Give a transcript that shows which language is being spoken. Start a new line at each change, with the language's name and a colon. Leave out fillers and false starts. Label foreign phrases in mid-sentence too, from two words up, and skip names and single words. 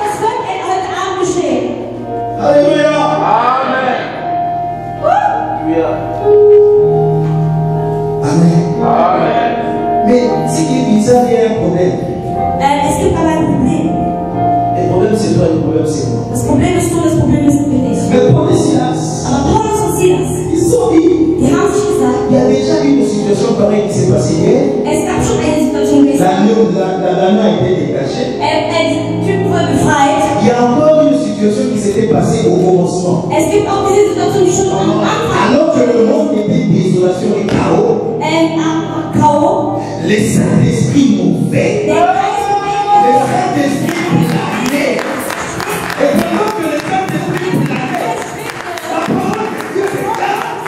French: Alléluia. Amen. Mais ce qui est bizarre, il y a un problème.
German: Es gibt aber ein Problem.
French: Le problème, c'est toi, le problème, c'est moi.
German: Das Problem ist du, das Problem ist wir nicht.
French: Mais Paul et Silas,
German: Aber Paulus und Silas,
French: ils sont dit,
German: die haben sich gesagt,
French: il y a déjà eu une situation pareille qui s'est passée hier.
German: es gab schon eine Situation gestern.
French: L'anneau a été détaché.
German: Der Typ wurde befreit.
French: Il y a encore une situation qui s'était passée au commencement.
German: Es gibt auch diese Situation, die schon am Anfang
French: Alors que le monde était désolation et chaos, K.O. les Saint-Esprit m'ont fait.
German: Der Geist
French: Les Saint-Esprit planait. Et pendant que les Saint-Esprit planait, la parole de Dieu déclare